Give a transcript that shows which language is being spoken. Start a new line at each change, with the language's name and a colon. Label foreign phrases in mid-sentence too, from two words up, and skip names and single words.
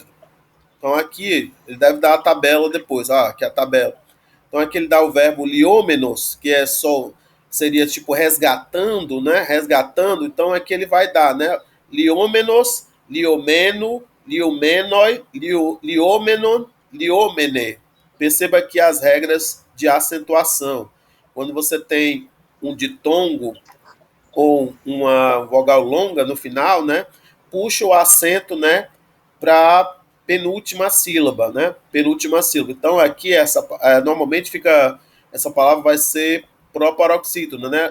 Portuguese: Então aqui ele deve dar a tabela depois, aqui a tabela. Então aqui ele dá o verbo liômenos, que seria tipo resgatando, né? Resgatando. Então aqui ele vai dar, né?
Greek: λυόμενος, λυομένῳ, λυόμενοι, λυόμενον, λυομένη.
Portuguese: Perceba aqui as regras de acentuação. Quando você tem um ditongo ou uma vogal longa no final, né? Puxa o acento, né? Para penúltima sílaba, né? Penúltima sílaba. Então aqui normalmente fica essa palavra vai ser proparoxítono, né?